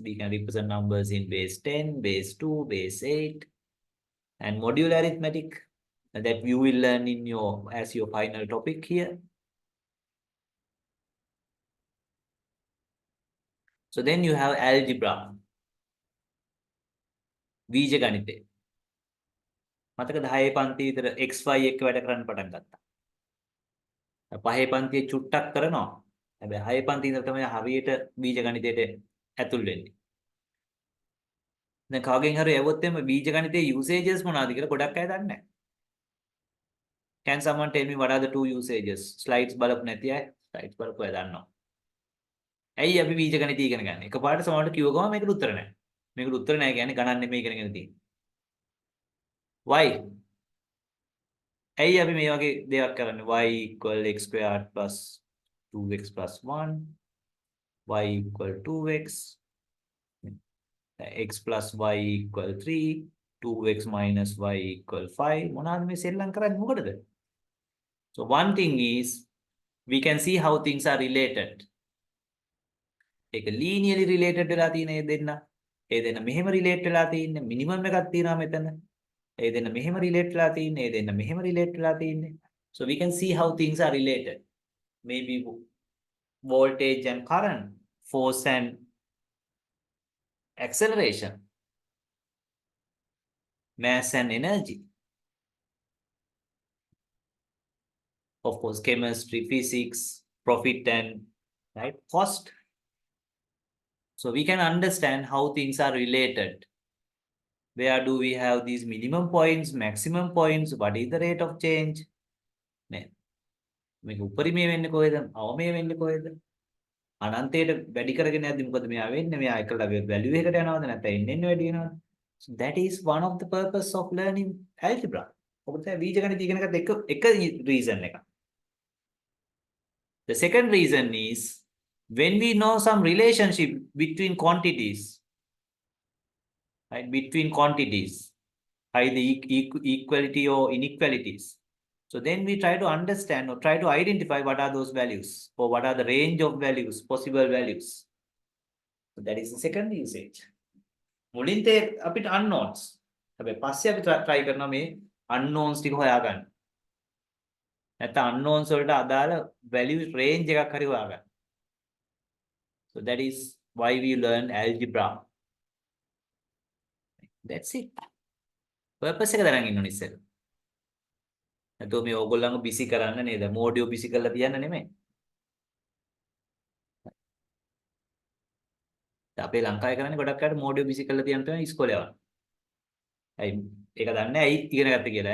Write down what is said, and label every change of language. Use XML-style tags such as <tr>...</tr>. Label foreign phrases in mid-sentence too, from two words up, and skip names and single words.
<en>We can represent numbers in base 10, base 2, base 8, and modular arithmetic that you will learn in as your final topic here. So then you have algebra.</en> <si>බීජ ගණිතය. මතකද 6 පන්ති විතර xy එක්ක වැඩ කරන්න පටන් ගත්තා. 5 පන්තියේ චුට්ටක් කරනවා. හැබැයි 6 පන්ති ඉඳලා තමයි හරියට බීජ ගණිතයට ඇතුල් වෙන්නේ. දැන් කාගෙන් හරි ඇවොත් එම බීජ ගණිතයේ usages මොනවාද කියලා ගොඩක් අය දන්නේ නැහැ.</si> <en>Can someone tell me what are the two usages?</en> <si>Slides බලපු නැති අය slides බලපු අය දන්නවා. ඇයි අපි බීජ ගණිතය ඉගෙන ගන්න? එකපාරට සමහරට කිව්ව ගමන් මේකට උත්තර නැහැ. මේකට උත්තර නැහැ කියන්නේ ගණන් නෙමෙයි ඉගෙනගෙන තියෙන්නේ. Why? ඇයි අපි මේ වගේ දෙයක් කරන්නේ?</si> <en>y equal x squared plus 2x plus 1, y equal 2x, x plus y equal 3, 2x minus y equal 5.</en> <si>මොනවාද මේ සෙල්ලම් කරන්නේ මොකටද?</si> <en>So one thing is we can see how things are related.</en> <si>ඒක</si> <en>linearly related</en> <si>වෙලා තියෙන ඒ දෙන්න. ඒ දෙන්න මෙහෙම relate වෙලා තියෙන්නේ. minimum එකක් තියෙනවා මෙතන. ඒ දෙන්න මෙහෙම relate වෙලා තියෙන්නේ. ඒ දෙන්න මෙහෙම relate වෙලා තියෙන්නේ.</si> <en>So we can see how things are related. Maybe voltage and current, force and acceleration, mass and energy. Of course, chemistry, physics, profit and cost. So we can understand how things are related. Where do we have these minimum points, maximum points? What is the rate of change?</en> <si>මේක උපරිමයේ වෙන්නේ කොහෙද? අවමයේ වෙන්නේ කොහෙද? අනන්තයට වැඩි කරගෙන යද්දි මොකද මෙයා වෙන්නේ? මෙයා එකල වැලියු එකකට යනවද නැත්නම් එන්න වැඩි වෙනවද?</si> <en>So that is one of the purpose of learning algebra.</en> <si>ඔබට බීජගණිත ඉගෙන ගන්න එක reason එක.</si> <en>The second reason is when we know some relationship between quantities, right? Between quantities, either equality or inequalities. So then we try to understand or try to identify what are those values or what are the range of values, possible values. So that is the second usage.</en> <si>මුලින් තේ අපිට unknowns. හැබැයි පස්සේ අපි try කරනවා මේ unknowns ටික හොයාගන්න. නැත්නම් unknowns වලට අදාළ</si> <en>value range</en> <si>එකක් හරි හොයාගන්න.</si> <en>So that is why we learn algebra. That's it.</en> <si>Purpose එක දරන් ඉන්න ඕනේ ඉස්සෙල්ලා. නැත්නම් මේ ඕගොල්ලන්ව බිසි කරන්න නේද? මෝඩියෝ බිසි කරලා තියන්න නෙමෙයි. අපේ ලංකාවේ කරන්නේ ගොඩක් අයට මෝඩියෝ බිසි කරලා තියන්න තමයි ඉස්කෝලේ යවන්නේ. ඇයි ඒක දන්නේ ඇයි ඉගෙන ගත්තේ කියලා.</si>